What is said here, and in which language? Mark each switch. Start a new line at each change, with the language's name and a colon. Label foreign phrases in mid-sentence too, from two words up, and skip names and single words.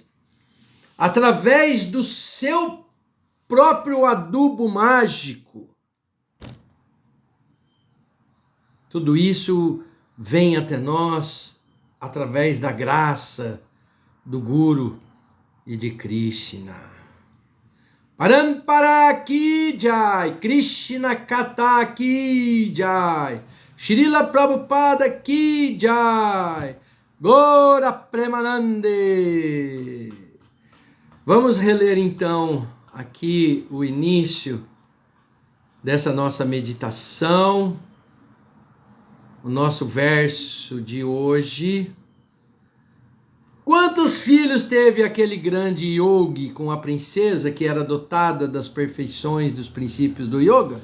Portuguese: Através do seu próprio adubo mágico. Tudo isso vem até nós através da graça do Guru e de Krishna.
Hindi: परम्परा की जय, कृष्ण कथा की जय, श्रील प्रभुपाद की जय,
Bangla: গোরা প্রেমানন্দে.
Portuguese: Vamos reler então aqui o início dessa nossa meditação. O nosso verso de hoje. Quantos filhos teve aquele grande yogi com a princesa que era dotada das perfeições dos princípios do yoga?